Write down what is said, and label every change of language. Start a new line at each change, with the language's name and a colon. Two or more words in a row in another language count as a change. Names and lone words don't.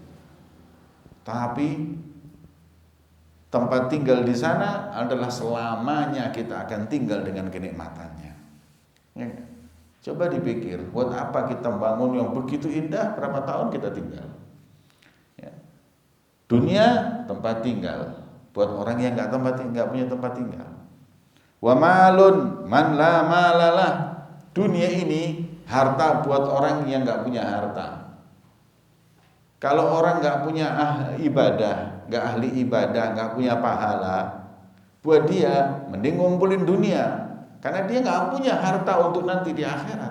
Indonesian: Tapi tempat tinggal di sana adalah selamanya kita akan tinggal dengan kenikmatannya. Ya. Coba dipikir, buat apa kita bangun yang begitu indah, berapa tahun kita tinggal? Ya. Dunia tempat tinggal buat orang yang nggak punya tempat tinggal.
Arabic: ومال من لا مال له.
Indonesian: Dunia ini harta buat orang yang nggak punya harta. Kalau orang nggak punya ibadah, nggak ahli ibadah, nggak punya pahala, buat dia mending ngumpulin dunia, karena dia nggak punya harta untuk nanti di akhirat.